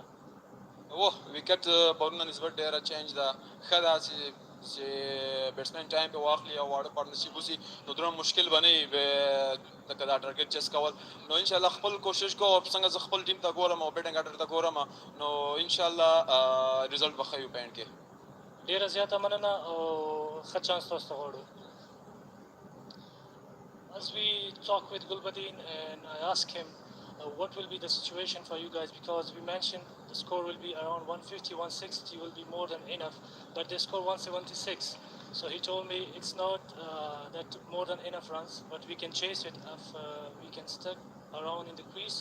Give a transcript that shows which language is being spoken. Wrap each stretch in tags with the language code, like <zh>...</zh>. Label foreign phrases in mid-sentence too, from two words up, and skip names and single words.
<ps>وکټ پرون نه نسبت ډېره چینج ده ښه ده چې بیټسمین ټایم په واخلي او واړه پارټنرشپ وسي نو دومره مشکل به نه وي لکه دا</ps> <en>target chase</en> <ps>کول نو انشاءالله خپل کوشش کوو څنګه زه خپل ټیم ته ګورم او</ps> <en>batting order</en> <ps>ته ګورم نو انشاءالله ریزلټ به ښه وي په اینډ کې ډېره زیاته مننه او ښه چانس تاسو ته غواړو</ps> <en>As we talk with Gulbadin and I ask him what will be the situation for you guys because we mentioned the score will be around 150, 160 will be more than enough, but they score 176. So he told me it's not that more than enough runs, but we can chase it if we can stick around in the crease.</en>